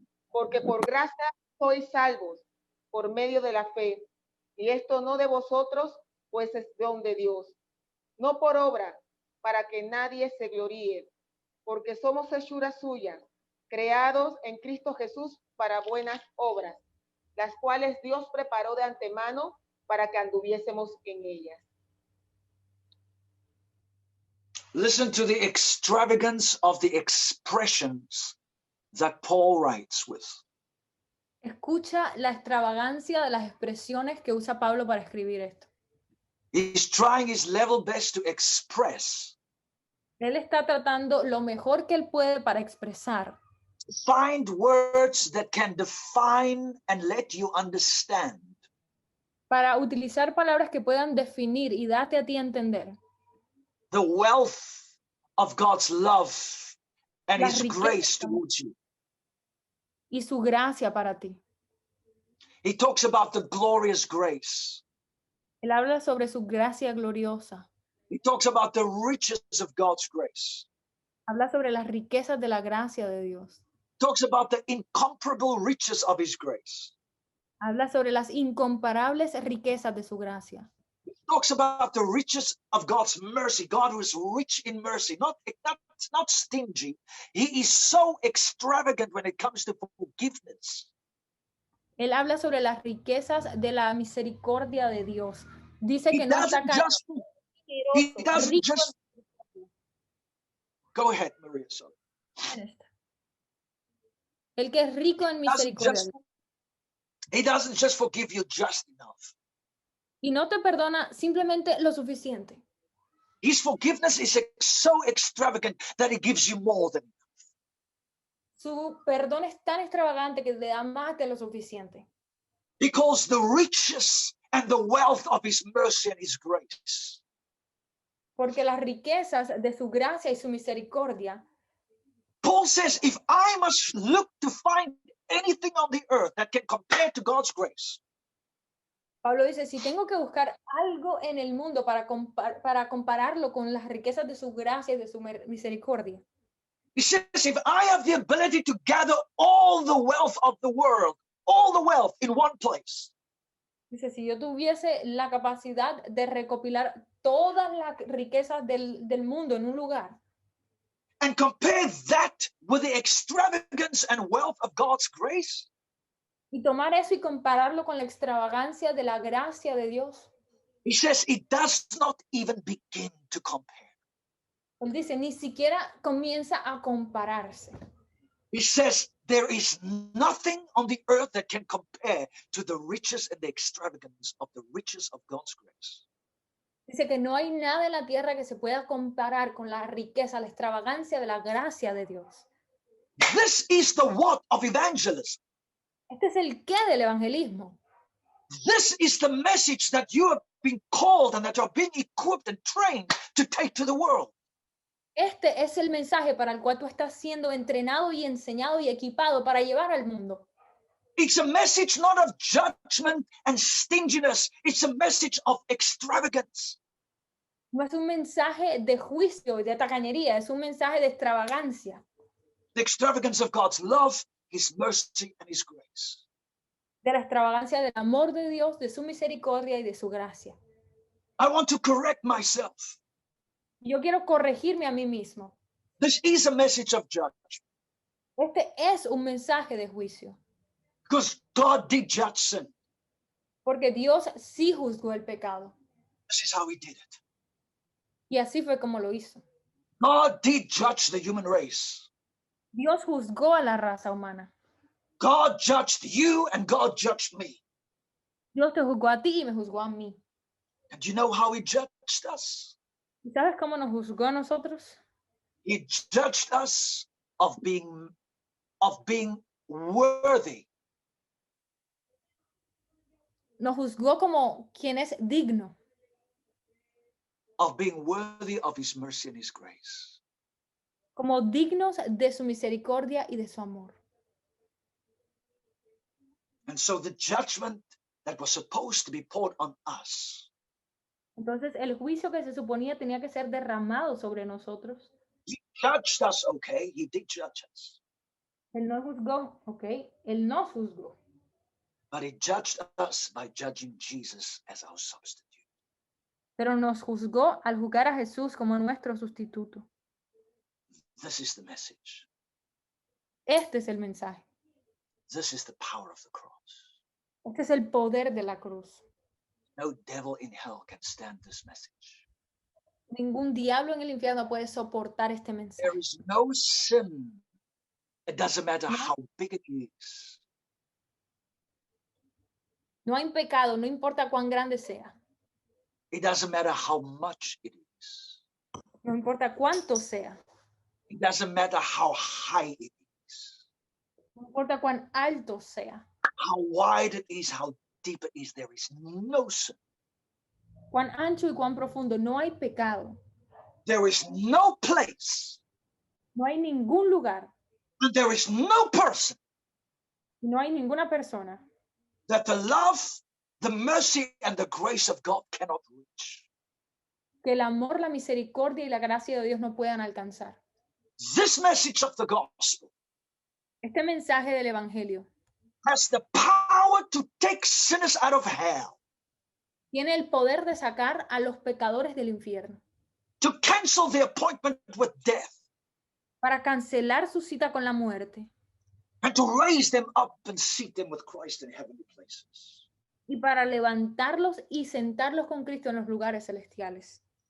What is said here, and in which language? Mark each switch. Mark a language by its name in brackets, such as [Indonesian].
[Spanish] Porque por gracia sois salvos, por medio de la fe, y esto no de vosotros, pues es don de Dios, no por obra, para que nadie se gloríe, porque somos hechura suya, creados en Cristo Jesús para buenas obras, las cuales Dios preparó de antemano para que anduviésemos en ellas. [English] Listen to the extravagance of the expressions that Paul writes with. [Spanish] Escucha la extravagancia de las expresiones que usa Pablo para escribir esto. [English] He's trying his level best to express, [Spanish] Él está tratando lo mejor que él puede para expresar, [English] find words that can define and let you understand [Spanish] para utilizar palabras que puedan definir y darte a ti a entender [English] the wealth of God's love and [Spanish] La [English] his [Spanish] riqueza. [English] grace towards you. [Spanish] y su gracia para ti. [English] He talks about the glorious grace. [Spanish] Él habla sobre su gracia gloriosa. [English] He talks about the riches of God's grace. [Spanish] Habla sobre las riquezas de la gracia de Dios. [English] Talks about the incomparable riches of his grace. [Spanish] Habla sobre las incomparables riquezas de su gracia. [English] Talks about the riches of God's mercy. God who is rich in mercy, not stingy. He is so extravagant when it comes to forgiveness. [Spanish] Él habla sobre las riquezas de la misericordia de Dios. Dice [English] He [Spanish] que no está [English] doesn't just, he doesn't [Spanish] rico [English] just, go ahead, Maria. Sorry. [Spanish] en esta. El que es rico en misericordia. [English] He doesn't just forgive you just enough. [Spanish] Y no te perdona simplemente lo suficiente. [English] His forgiveness is so extravagant that he gives you more than enough. [Spanish] Su perdón es tan extravagante que te da más de lo suficiente. [English] Because the riches and the wealth of his mercy and his grace [Spanish] Porque las riquezas de su gracia y su misericordia, [English] Paul says, if I must look to find anything on the earth that can compare to God's grace, [Spanish] Pablo dice, si tengo que buscar algo en el mundo para compararlo con las riquezas de su gracia y de su misericordia, [English] he says, if I have the ability to gather all the wealth of the world, all the wealth in one place, [Spanish] dice, si yo tuviese la capacidad de recopilar todas las riquezas del mundo en un lugar, [English] and compare that with the extravagance and wealth of God's grace, [Spanish] y tomar eso y compararlo con la extravagancia de la gracia de Dios, [English] he says it does not even begin to compare. [Spanish] él dice, ni siquiera comienza a compararse. [English] He says there is nothing on the earth that can compare to the riches and the extravagance of the riches of God's grace. [Spanish] Dice que no hay nada en la tierra que se pueda comparar con la riqueza, la extravagancia de la gracia de Dios. [English] This is the what of evangelism. [Spanish] Este es el qué del evangelismo. [English] This is the message that you have been called and that you're being equipped and trained to take to the world. [Spanish] Este es el mensaje para el cual tú estás siendo entrenado y enseñado y equipado para llevar al mundo. [English] It's a message not of judgment and stinginess. It's a message of extravagance. [Spanish] No es un mensaje de juicio y de tacañería, es un mensaje de extravagancia. [English] The extravagance of God's love, his mercy, and his grace. [Spanish] De la extravagancia del amor de Dios, de su misericordia y de su gracia. [English] I want to correct myself. [Spanish] Yo quiero corregirme a mí mismo. [English] This is a message of judgment [Spanish] Este es un mensaje de juicio. [English] because God did judge sin. [Spanish] Porque Dios sí juzgó el pecado. [English] This is how he did it. [Spanish] Y así fue como lo hizo. [English] God did judge the human race. [Spanish] Dios juzgó a la raza humana. [English] God judged you and God judged me. [Spanish] Dios te juzgó a ti y me juzgó a mí. [English] And do you know how he judged us? [Spanish] ¿Y sabes cómo nos juzgó a nosotros? [English] He judged us of being worthy. [Spanish] Nos juzgó como quien es digno, [English] Of being worthy of his mercy and his grace. [Spanish] como dignos de su misericordia y de su amor. [English] And so the judgment that was supposed to be poured on us, [Spanish] Entonces el juicio que se suponía tenía que ser derramado sobre nosotros. [English] he judged us, okay, he did judge us, [Spanish] Él nos juzgó, ¿ok? Él nos juzgó. [English] but he judged us by judging Jesus as our substitute. [Spanish] Pero nos juzgó al juzgar a Jesús como nuestro sustituto. [English] This is the message. [Spanish] Este es el mensaje. [English] This is the power of the cross. [Spanish] Este es el poder de la cruz. [English] No devil in hell can stand this message. [Spanish] Ningún diablo en el infierno puede soportar este mensaje. [English] There is no sin. It doesn't matter how big it is. [Spanish] No hay pecado, no importa cuán grande sea. [English] It doesn't matter how much it is. [Spanish] No importa cuánto sea. [English] It doesn't matter how high it is. [Spanish] No importa cuán alto sea. [English] How wide it is, how deep it is. There is no sin. [Spanish] Cuán ancho y cuán profundo. No hay pecado. [English] There is no place. [Spanish] No hay ningún lugar. [English] And there is no person [Spanish] No hay ninguna persona [English] that the love, the mercy, and the grace of God cannot reach. [Spanish] que el amor, la misericordia y la gracia de Dios no puedan alcanzar. [English] This message of the gospel [Spanish] Este mensaje del evangelio [English] has the power to take sinners out of hell, [Spanish] tiene el poder de sacar a los pecadores del infierno, [English] to cancel the appointment with death, [Spanish] para cancelar su cita con la muerte [English] and to raise them up and seat them with Christ in heavenly places. [Spanish] y para levantarlos y sentarlos con Cristo en los lugares celestiales.